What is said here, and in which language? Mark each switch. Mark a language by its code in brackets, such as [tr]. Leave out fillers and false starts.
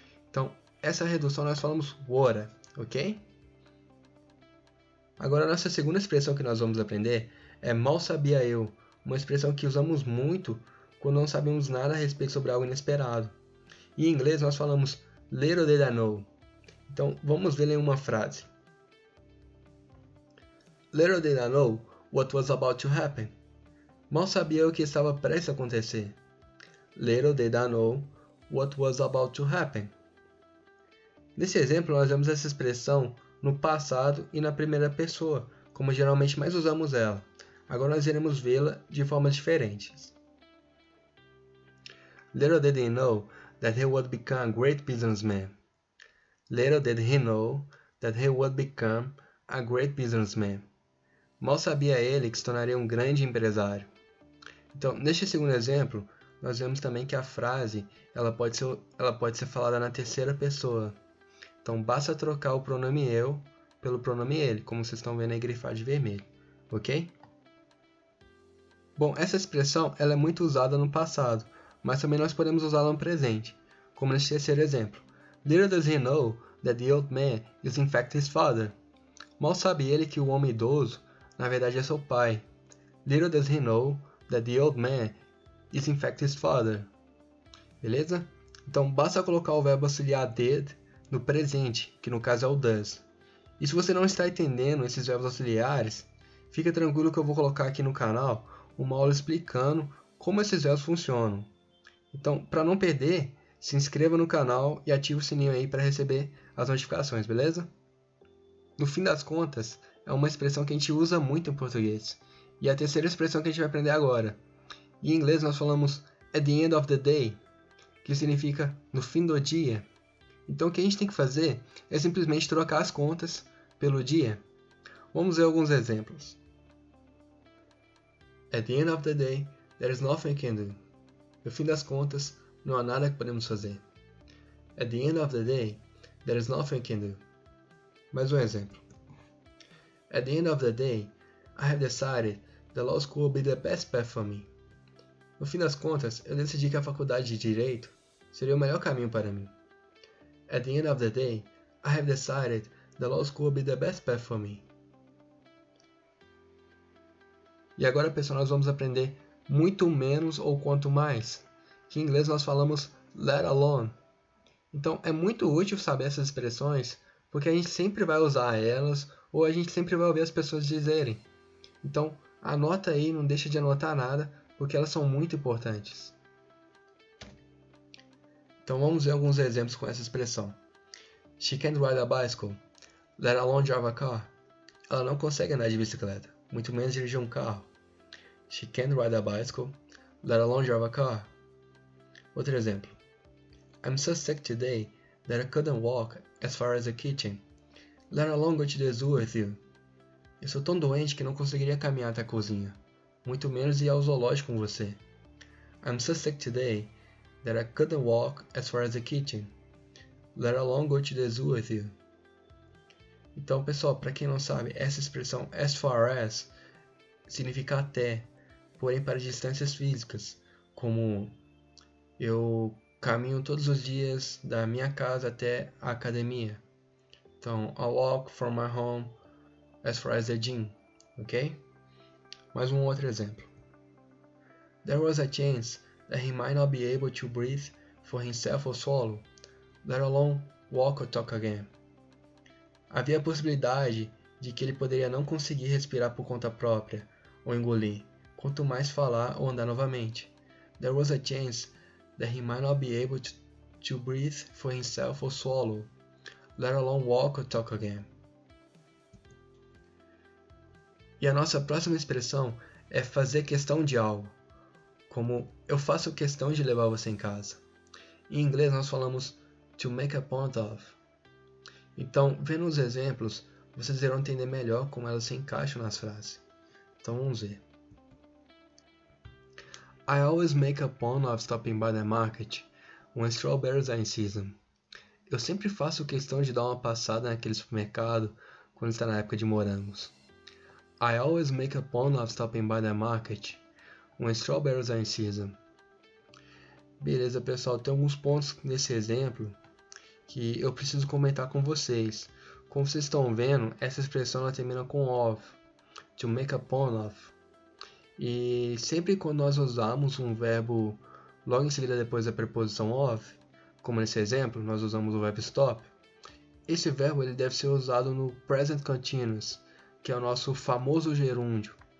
[pt] Então, essa redução nós falamos would, ok? Agora, a nossa segunda expressão que nós vamos aprender é mal sabia eu. Uma expressão que usamos muito quando não sabemos nada a respeito sobre algo inesperado. Em inglês, nós falamos [en] little did I know. [pt] Então, vamos ver em uma frase. [en] Little did I know what was about to happen. [pt] Mal sabia eu que estava prestes a acontecer. [en] Little did I know what was about to happen. [pt] Nesse exemplo, nós vemos essa expressão no passado e na primeira pessoa, como geralmente mais usamos ela. Agora nós iremos vê-la de formas diferentes. [en] Little did he know that he would become a great businessman. Little did he know that he would become a great businessman. [pt] Mal sabia ele que se tornaria um grande empresário. Então, neste segundo exemplo, nós vemos também que a frase ela pode ser falada na terceira pessoa. Então, basta trocar o pronome eu pelo pronome ele, como vocês estão vendo aí grifado de vermelho, ok? Bom, essa expressão ela é muito usada no passado, mas também nós podemos usá-la no presente, como neste terceiro exemplo. [en] Little does he know that the old man is in fact his father. [pt] Mal sabe ele que o homem idoso, na verdade, é seu pai. [en] Little does he know that the old man is in fact his father. [pt] Beleza? Então, basta colocar o verbo auxiliar did no presente, que no caso é o does. E se você não está entendendo esses verbos auxiliares, fica tranquilo que eu vou colocar aqui no canal uma aula explicando como esses verbos funcionam. Então, para não perder, se inscreva no canal e ative o sininho aí para receber as notificações, beleza? No fim das contas, é uma expressão que a gente usa muito em português. E a terceira expressão que a gente vai aprender agora. Em inglês nós falamos [en] at the end of the day, [pt] que significa no fim do dia. Então o que a gente tem que fazer é simplesmente trocar as contas pelo dia. Vamos ver alguns exemplos. [en] At the end of the day, there is nothing I can do. [pt] No fim das contas, não há nada que podemos fazer. [en] At the end of the day, there is nothing I can do. [pt] Mais um exemplo. [en] At the end of the day, I have decided that law school will be the best path for me. [pt] No fim das contas, eu decidi que a faculdade de Direito seria o melhor caminho para mim. [en] At the end of the day, I have decided that law school will be the best path for me. [pt] E agora, pessoal, nós vamos aprender muito menos ou quanto mais, que em inglês nós falamos [en] let alone. [pt] Então, é muito útil saber essas expressões, porque a gente sempre vai usar elas, ou a gente sempre vai ouvir as pessoas dizerem. Então, anota aí, não deixa de anotar nada, porque elas são muito importantes. Então, vamos ver alguns exemplos com essa expressão. [en] She can't ride a bicycle, let alone drive a car. [pt] Ela não consegue andar de bicicleta, muito menos dirigir um carro. [en] She can't ride a bicycle, let alone drive a car. [pt] Outro exemplo. [en] I'm so sick today that I couldn't walk as far as the kitchen, let alone go to the zoo with you. [pt] Eu sou tão doente que não conseguiria caminhar até a cozinha, muito menos ir ao zoológico com você. [en] I'm so sick today that I couldn't walk as far as the kitchen, let alone go to the zoo with you. [pt] Então, pessoal, para quem não sabe, essa expressão as far as significa até, porém para distâncias físicas, como eu caminho todos os dias da minha casa até a academia. Então, [en] I walk from my home as far as the gym, ok? [pt] Mais um outro exemplo. [en] There was a chance that he might not be able to breathe for himself or swallow, let alone walk or talk again. [pt] Havia a possibilidade de que ele poderia não conseguir respirar por conta própria ou engolir, quanto mais falar ou andar novamente. [en] There was a chance that he might not be able to breathe for himself or swallow, let alone walk or talk again. [pt] E a nossa próxima expressão é fazer questão de algo, como eu faço questão de levar você em casa. Em inglês nós falamos [en] to make a point of. [pt] Então, vendo os exemplos, vocês irão entender melhor como elas se encaixam nas frases. Então vamos ver. [en] I always make a point of stopping by the market when strawberries are in season. [pt] Eu sempre faço questão de dar uma passada naquele supermercado quando está na época de morangos. [en] I always make a point of stopping by the market when strawberries are in season. [pt] Beleza, pessoal, tem alguns pontos nesse exemplo que eu preciso comentar com vocês. Como vocês estão vendo, essa expressão ela termina com of, [en] to make a point of. [pt] E sempre quando nós usamos um verbo logo em seguida depois da preposição of, como nesse exemplo, nós usamos o verbo stop, esse verbo ele deve ser usado no present continuous, que é o nosso famoso gerúndio.